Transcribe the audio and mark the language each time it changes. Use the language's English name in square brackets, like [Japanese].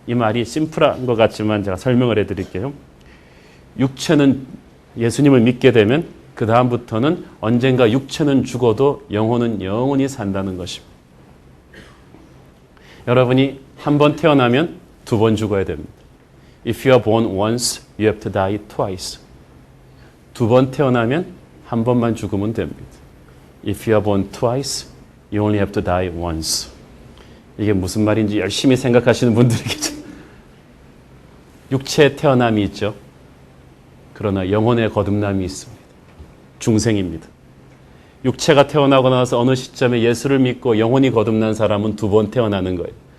[Korean] 이 말이 심플한 것 같지만 제가 설명을 해드릴게요. 육체는 예수님을 믿게 되면 그 다음부터는 언젠가 육체는 죽어도 영혼은 영원히 산다는 것입니다. 여러분이 한 번 태어나면 두 번 죽어야 됩니다. [English] If you are born once, you have to die twice. [Korean] 두 번 태어나면 한 번만 죽으면 됩니다. [English] If you are born twice, you only have to die once. [Korean] 이게 무슨 말인지 열심히 생각하시는 분들이 계세요. 육체의 태어남이 있죠. 그러나 영혼의 거듭남이 있습니다. 중생입니다. 육체가 태어나고 나서 어느 시점에 예수를 믿고 영혼이 거듭난 사람은 두 번 태어나는 거예요.